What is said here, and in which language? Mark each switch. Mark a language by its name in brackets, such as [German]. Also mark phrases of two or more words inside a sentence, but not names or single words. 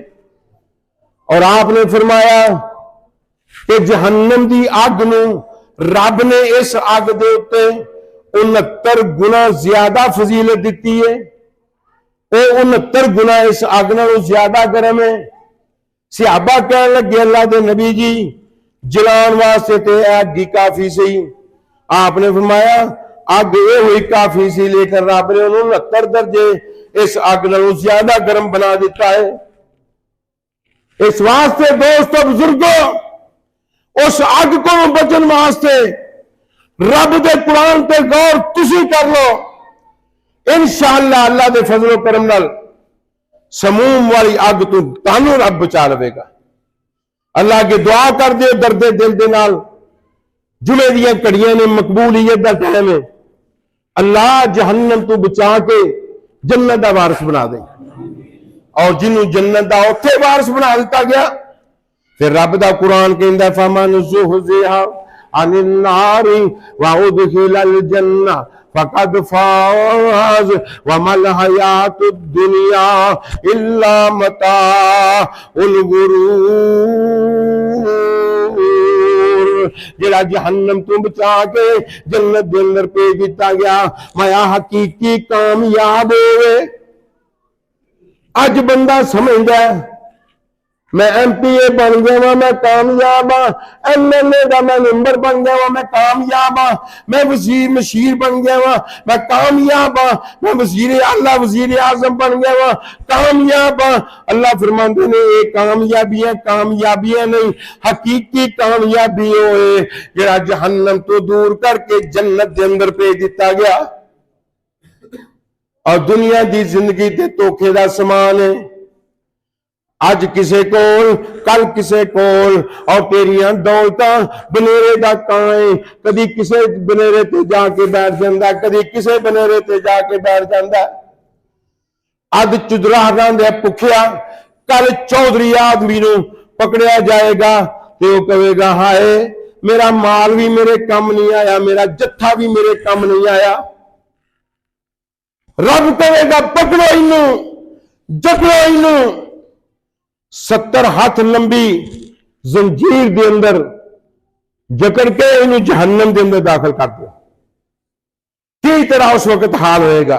[Punjabi] اور آپ نے فرمایا کہ جہنم دی اگ نو رب نے اس اگ دے اتے 69 گنا زیادہ فضیلت دیتی ہے، وہ 69 گنا اس اگ نالوں زیادہ گرم ہے۔ صحابہ کہنے لگے اللہ دے نبی جی جلان واسطے تے اگ ہی کافی سی، آپ نے فرمایا اگ یہ ہوئی کافی سی، لیکن رب نے انہوں 69 درجے اس اگ نالوں زیادہ گرم بنا دیتا ہے۔ اس واسطے دوستو بزرگوں اس اگ کو بچن واسطے رب دے قرآن تے غور تسی کر لو، انشاءاللہ اللہ دے فضل و کرم نال سموم والی اگ تو تانوں رب بچا لے گا۔ اللہ کے دعا کر دے درد دل دے نال، جمعے دیاں کڑیاں نے مقبولیت دا ٹائم ہے، اللہ جہنم تو بچا کے جنت دا وارث بنا دے، اور جنوں جنت دا اوتھے وارث بنا دیتا گیا پھر رب دا قرآن کہندا [Arabic] فمن زحزح عن النار وادخل الجنہ فقد فاز وما الحیات الدنیا الا متاع الغرور، [Punjabi] جڑا جہنم تو بچا کے جنت دے اندر بھیج دیتا گیا مایا حقیقی کامیاب ہوئے۔ اج بندہ سمجھدا ہے میں ایم پی اے بن گیا وا میں کامیاب ہاں، ایم ایل اے دا میں ممبر بن گیا وا میں کامیاب ہاں، میں وزیر مشیر بن گیا وا میں کامیاب ہاں، میں وزیر اعلیٰ وزیر اعظم بن گیا وا کامیاب ہاں۔ اللہ فرماتے نے یہ کامیابیاں نہیں، حقیقی کامیابی ہوئے جڑا جہنم تو دور کر کے جنت دے اندر بھیج دیتا گیا، اور دنیا دی زندگی تے دھوکے دا سامان ہے، اج کسے کول کل کسے کول، اور تیریاں دولتاں بنیرے دا کائیں، کدی کسے بنیرے تے جا کے بیٹھ جاندا، کدی کسے بنیرے تے جا کے بیٹھ جاندا، اد چدراہاں دے پکھیا کل چودھری آدمی نو پکڑیا جائے گا تے وہ کہے گا ہائے میرا مال بھی میرے کم نہیں آیا، میرا جتھا بھی میرے کم نہیں آیا، رب کہے گا پکڑو انہوں جکڑو انہوں، 70 ہاتھ لمبی زنجیر دے اندر جکڑ کے انہوں جہنم دے اندر داخل کر دو، کی طرح اس وقت حال ہوئے گا۔